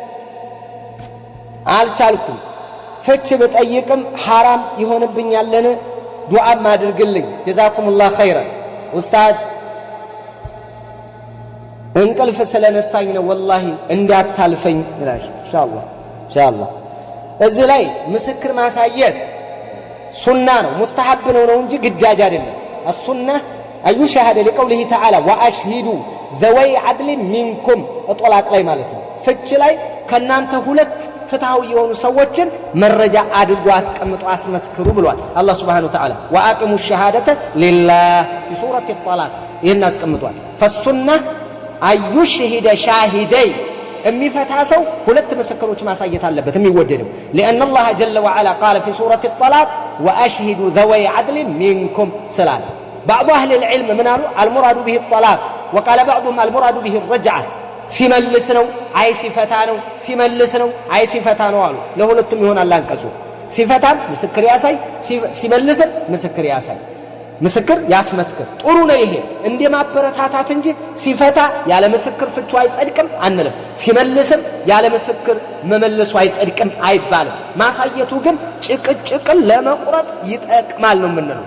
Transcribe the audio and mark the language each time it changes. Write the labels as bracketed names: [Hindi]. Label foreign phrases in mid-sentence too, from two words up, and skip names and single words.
[Amharic] አልቻልኩም ፍች በጠይቅም حرام ይሆንብኛልን ዱዓ ማድርግልኝ [Arabic] جزاكم الله خيرا [Amharic] ኡስታዝ እንቅልፍ ስለነሳኝ ነው ወላሂ እንዳታልፈኝ ይላል [Arabic] إن شاء الله [Amharic] እዚህ ላይ ምስክር ማሳየት ሱና ነው ሙስተሐብ ነው እንጂ ግዳጅ አይደለም [Arabic] السنه اي شهاده لقوله تعالى واشهدوا ذوي عدل منكم اطلاق [Amharic] ላይ ማለት ነው ፍች ላይ ከናንተ ሁለት ፍትሃው የሆኑ ሰዎችን መረጃ አድርጎ አስቀምጦ አስመስክሩ ብሏል አላህ [Arabic] سبحانه وتعالى واقيموا الشهاده لله في سوره الطلاق [Amharic] ይሄን አስቀምጧል [Arabic] فالسنه اي شهد شاهدي [Amharic] የሚፈታ ሰው ሁለት ምስክሮች ማሳየት አለበት የሚወደደው [Arabic] لان الله جل وعلا قال في سوره الطلاق واشهدوا ذوي عدل منكم سلام بعض اهل العلم منالو المراد به الطلاق وقال بعضهم المراد به الرجعه [Amharic] ሲመልስ ነው አይ ሲፈታ ነው ሲመልስ ነው አይ ሲፈታ ነው አሉ ለሁለቱም ይሆናል አንቀጹ ሲፈታም ምስክር ያሳይ ሲመልስ ምስክር ያሳይ ምስክር ያስመስክር ጥሩ ነው ይሄ እንደማበረታታት እንጂ ሲፈታ ያለ ምስክር ፍቹ አይጸድቅም አንልም ሲመልስም ያለ ምስክር መመለሱ አይጸድቅም አይባልም ማሳየቱ ግን ጭቅጭቅን ለመቁረጥ ይጠቅማል ነው የምንለው